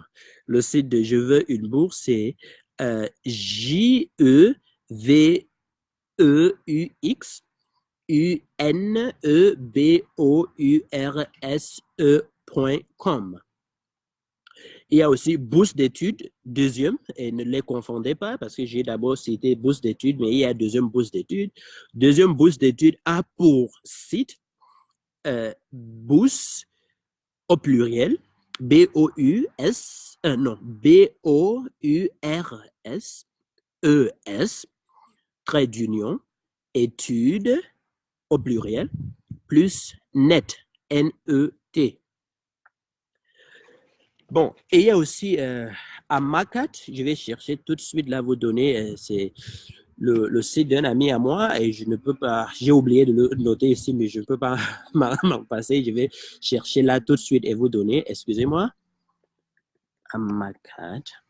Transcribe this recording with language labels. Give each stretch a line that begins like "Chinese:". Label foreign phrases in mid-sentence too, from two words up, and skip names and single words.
French: Le site de Je veux une bourse, c'est E-U-X UNEBOURSE.com. Il y a aussi bourse d'études, deuxième, et ne les confondez pas parce que j'ai d'abord cité bourse d'études, mais il y a deuxième bourse d'études. Deuxième bourse d'études a pour site bourse au pluriel, B-O-U-S, non, B-O-U-R-S-E-S, trait d'union, études au pluriel, plus net, N-E-T. Bon, et il y a aussi Amacat, je vais chercher tout de suite là vos données, c'est le site d'un ami à moi et je ne peux pas, j'ai oublié de le noter ici, mais je ne peux pas m'en passer, je vais chercher là tout de suite et vous donner, excusez-moi, Amacat.